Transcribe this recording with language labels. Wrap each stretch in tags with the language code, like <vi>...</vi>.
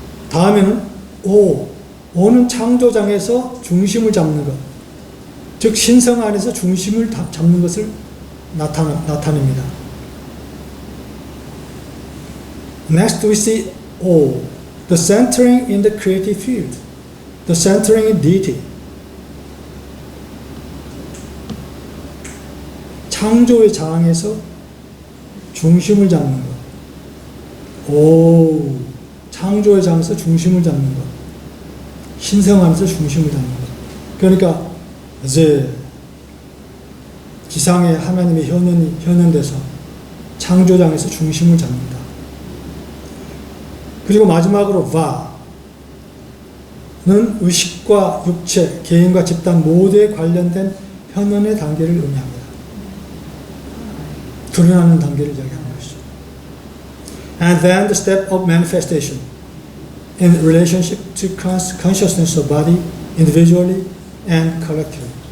<ko>다음에는 오는 창조장에서 중심을 잡는 것, 즉 신성 안에서 중심을 잡는 것을 나타냅니다.</ko> <en>Next we see O, the centering in the creative field, the centering in deity.</en> <ko>창조의 장에서 중심을 잡는 것. 오, 창조의 장에서 중심을 잡는 것. 신성하면서 중심을 잡는 것. 그러니까 이제 지상에 하나님의 현현돼서 창조장에서 중심을 잡는다. 그리고 마지막으로 va는 의식과 육체, 개인과 집단 모두에 관련된 현현의 단계를 의미합니다. 드러나는 단계를 이야기하는 것이죠.</ko> <en>And then the step of manifestation in relationship to consciousness of body individually and collectively.</en>